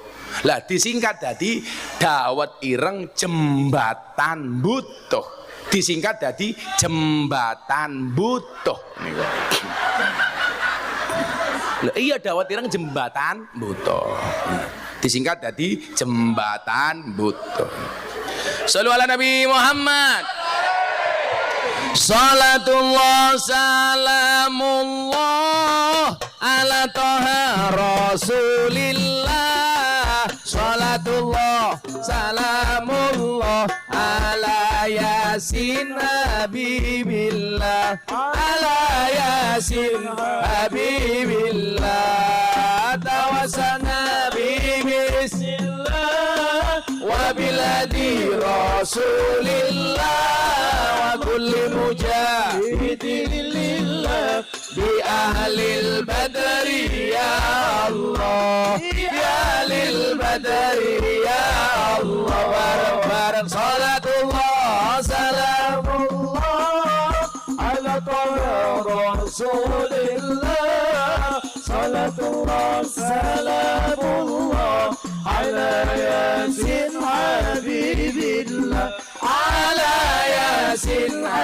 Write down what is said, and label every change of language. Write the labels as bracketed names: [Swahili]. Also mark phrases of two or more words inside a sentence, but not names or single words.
[Javanese] Lah disingkat dadi dawet ireng Jembatan Butuh. Disingkat dadi Jembatan Butuh niku. Lah iya dawet ireng Jembatan Butuh. Disingkat dari Jembatan Butuh. [Arabic] صلوا على النبي محمد. صلاة الله سلام الله على طه رسول الله. صلاة الله سلام الله على يس حبيب الله. على يس حبيب الله. توسلنا بسم الله وبالهادي رسول الله وكل مجاهد لله بأهل البدر يا الله يا أهل البدر يا الله bareng-bareng صلاة الله سلام الله على رسول الله صلاة الله سلام الله على يس حبيب الله على يس